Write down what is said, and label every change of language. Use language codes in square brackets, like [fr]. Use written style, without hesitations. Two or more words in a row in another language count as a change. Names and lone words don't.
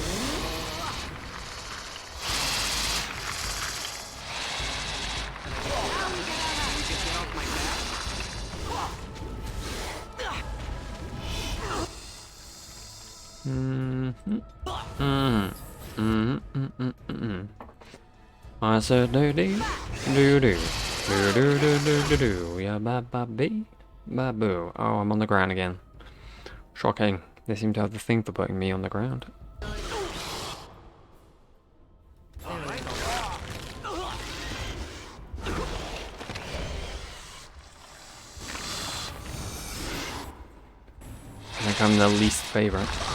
[en] You can get off my back. I said do do do do do do do do do do. Yeah, ba ba bee, ba boo. Oh, I'm on the ground again. Shocking. They seem to have the thing for putting me on the ground. I think I'm the least favorite.